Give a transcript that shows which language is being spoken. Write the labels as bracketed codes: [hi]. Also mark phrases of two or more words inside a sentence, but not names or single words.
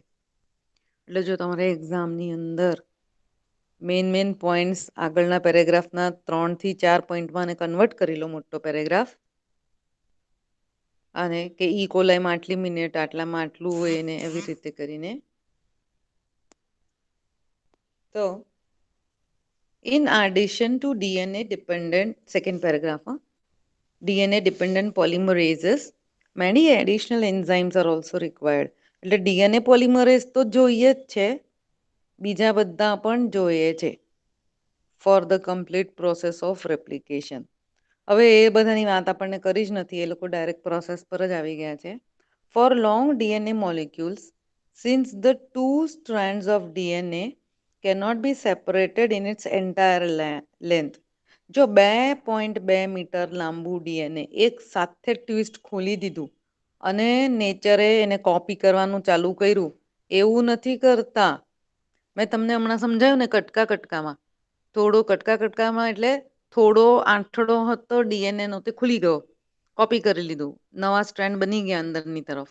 [gu] એટલે જો તમારે એક્ઝામની અંદર [en] main points [gu] આગળના પેરેગ્રાફના 3 થી 4 પોઈન્ટમાં અને કન્વર્ટ કરી લો મોટો પેરેગ્રાફ, અને કે ઈ કોલાઈમાં આટલી મિનિટ, આટલામાં આટલું હોય ને એવી રીતે કરીને તો [en] in addition to DNA dependent, second paragraph, DNA dependent polymerases, many additional enzymes are also required. [gu] એટલે [en] DNA polymerase [gu] તો જોઈએ જ છે, બીજા બધા પણ જોઈએ છે [en] for the complete process of replication. [gu] હવે એ બધાની વાત આપણને કરી જ નથી, એ લોકો [en] direct process [gu] પર જ આવી ગયા છે. [en] For long DNA molecules, since the two strands of DNA cannot be separated in its entire length, [gu] જો 2.2 મીટર લાંબુ ડીએનએ એક સાથે ટ્વિસ્ટ ખોલી દીધું અને નેચરે એને કોપી કરવાનું ચાલુ કર્યું, એવું નથી કરતા. મેં તમને હમણાં સમજાવ્યું ને કટકા કટકામાં, થોડો કટકા કટકામાં એટલે થોડો આંઠડો હતો ડીએનએ નો, તે ખુલી ગયો, કોપી કરી લીધું, નવા સ્ટ્રેન્ડ બની ગયા અંદરની તરફ.